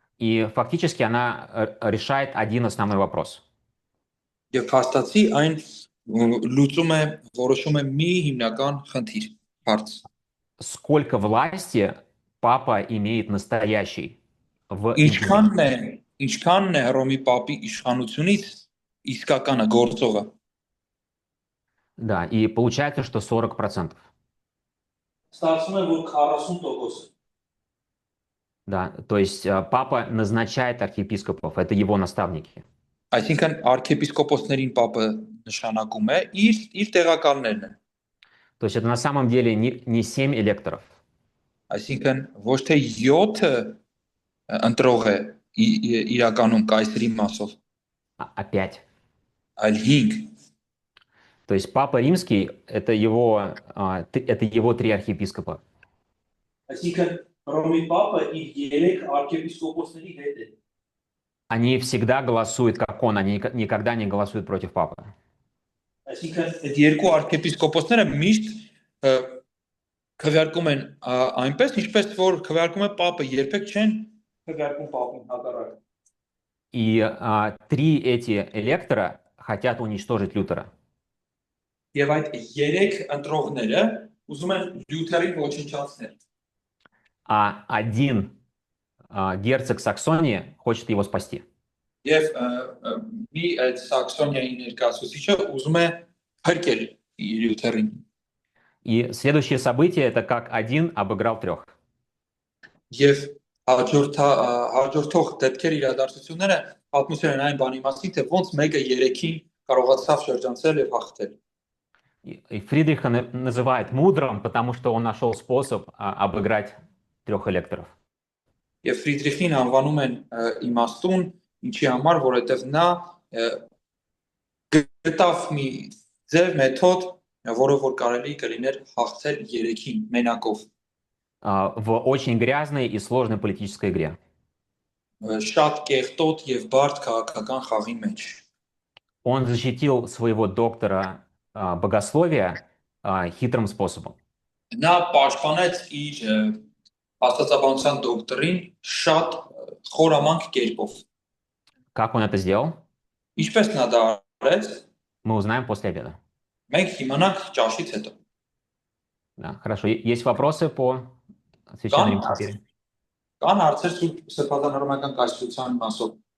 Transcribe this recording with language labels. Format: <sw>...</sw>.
<ru>И фактически она решает один основной вопрос.</ru> <hy>Եվ հաստատի այն լուծում է, որոշում է մի հիմնական խնդիր, հարց։</hy> <ru>Сколько власти папа имеет настоящий в</ru> <hy>Ինչքանն է Հռոմի պապի իշխանությունից իսկականը գործողը։</hy> <ru>Да, и получается, что 40%.</ru> <hy>Ստացվում է, որ 40%։</hy> <ru>Да, то есть папа назначает архиепископов, это его наставники.</ru> <hy>Այսինքն arczepiskoposներին պապը նշանակում է, իր տեղակալներն են։</hy> <ru>То есть это на самом деле не 7 электоров.</ru> <hy>Այսինքն ոչ թե 7 ընտրող է իրականում կայսրի մասով,</hy> <ru>А 5.</ru> <hy>այլ 5։</hy> <ru>То есть папа римский — это его 3 архиепископа.</ru> <hy>Այսինքն Հռոմի Պապը իր 3 arczepiskopos-ների հետ է։</hy> <ru>Они всегда голосуют, как он, они никогда не голосуют против папы.</ru> <hy>Այսինքն այդ երկու arczepiskopos-ները мիշտ քվեարկում են այնպես, ինչպես որ քվեարկում է Պապը, երբեք չեն քվեարկում Պապին հակառակ։</hy> <ru>И 3 эти электора хотят уничтожить Лютера.</ru> <hy>Եվ այդ 3 ընտրողները ուզում են Լյութերին ոչնչացնել։</hy> <ru>А один герцог Саксонии хочет его спасти.</ru> <hy>Եվ մի այդ Սաքսոնիայի ներկայացուցիչը ուզում է փրկել Լյութերին։</hy> <ru>И следующее событие это как один обыграл 3.</ru> <hy>Եվ հաջորդող դեպքեր իրադարձությունները պատմություն են այն բանի մասին, թե ոնց մեկը 3-ին կարողացավ շրջանցել եւ հաղթել։</hy> <ru>И Фридриха называют мудрым, потому что он нашел способ обыграть 3 электоров.</ru> <hy>Եվ Ֆրիդրիխին անվանում են իմաստուն, ինչի համար, որովհետեւ նա գտավ մի ձև մեթոդ, որով որ կարելի կլիներ հաղթել 3-ին մենակով։</hy> <ru>В очень грязной и сложной политической игре.</ru> <hy>Շատ կեղտոտ եւ բարդ քաղաքական խաղի մեջ։</hy> <ru>Он защитил своего доктора богословия хитрым способом.</ru> <hy>Նա պաշտպանեց իր աստվածաբանության դոկտրին շատ խորամանկ կերպով։</hy> <ru>Как он это сделал?</ru> <hy>Ինչպես նա դա արեց,</hy> <ru>Мы узнаем после обеда.</ru> <hy>մենք իմանանք ճաշից հետո։</hy> <ru>Да, хорошо. Есть вопросы по Священной Римской империи?</ru> <hy>Կան հարցեր Սրբազան հռոմեական կայսրության մասով։</hy>